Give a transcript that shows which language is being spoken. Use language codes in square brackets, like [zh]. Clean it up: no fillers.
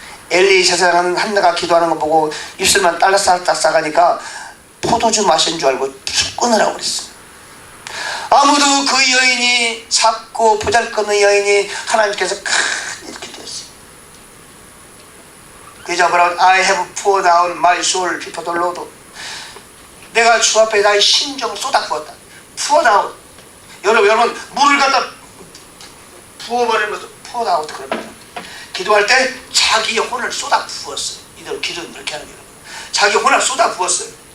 [ko] 엘리 제사장은 한나가 기도하는 거 보고 입술만 딸싹딸싹 싸가니까 포도주 마신 줄 알고 끊으라고 그랬어요. 아무도 그 여인이 작고 보잘것없는 여인이 하나님께서 이렇게 되었어요. 그 여자가 뭐라고 [en] I have poured out my soul before the Lord. [ko] 내가 주 앞에 나의 심정을 쏟아부었다. [en] poured out. [ko] 여러분 물을 갖다 부어버리는 것도 poured out 그럽니다. 기도할 때 자기의 혼을 쏟아 부었어요. 이대로 기도는 이렇게 하는 거예요. 자기 혼을 쏟아 부었어요.